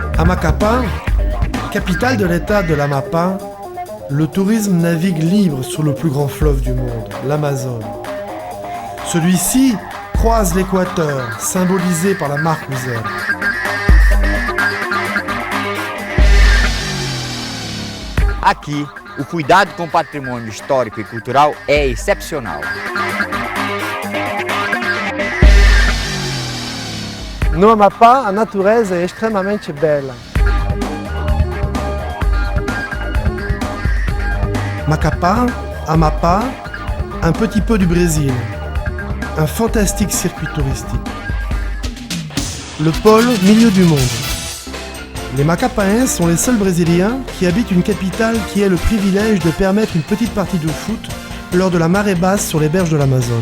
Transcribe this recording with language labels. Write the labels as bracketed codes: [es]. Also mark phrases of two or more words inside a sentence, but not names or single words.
[fr] Macapá, capitale de l'état de l'Amapá, le tourisme navigue libre sur le plus grand fleuve du monde, l'Amazone. Celui-ci croise l'équateur, symbolisé par la Marcouzer. [pt] Aqui, o cuidado com o patrimônio histórico e cultural é excepcional. No Amapá, a natureza é extremamente bela. Macapá, Amapá, [fr] un petit peu du Brésil. Un fantastique circuit touristique. Le pôle milieu du monde. Les Macapaenses sont les seuls Brésiliens qui habitent une capitale qui ait le privilège de permettre une petite partie de foot lors de la marée basse sur les berges de l'Amazone.